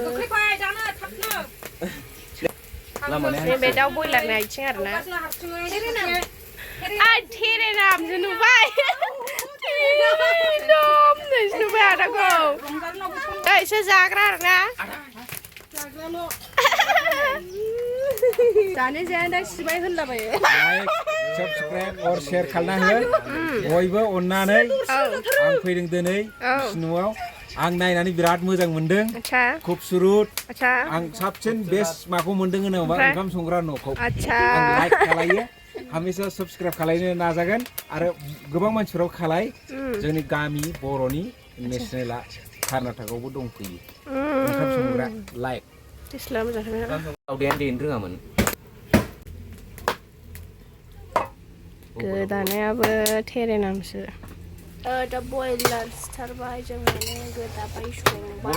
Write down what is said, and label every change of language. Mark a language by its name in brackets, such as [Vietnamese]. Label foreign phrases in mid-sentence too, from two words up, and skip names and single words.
[Bodo] बे दाउ बयलारनि आथिं आरोना थेरेनामसो नुबाय नोंसो नुबाय आदाखौ एसे जाग्रा आरोना जानो जाया दा सिबाय होनलाबायो [English] Subscribe or share [Bodo] खालामना हो बयबो अननानै आं फैदों दिनै न'आव आं नायनानै बिराद मोजां मोनदों खुबसुरुत आं साबसिन बेस्ट माखौ मोनदों होनोबा ओंखाम संग्रा न'खौ आं लाइक खालायो हमेशा सब्सक्राइब खालायनो नाजागोन आरो गोबां मानसिफोराव खालाय जोंनि गामि बर'नि नेशनेलआ कर्नाटकआवबो दंफैयो ओंखाम संग्रा लाइक दावदैयानो देनो रोङामोन गोदानायाबो थेरेनामसो दा बयलार सिथारबाय जों माने गोदाबाय संबाय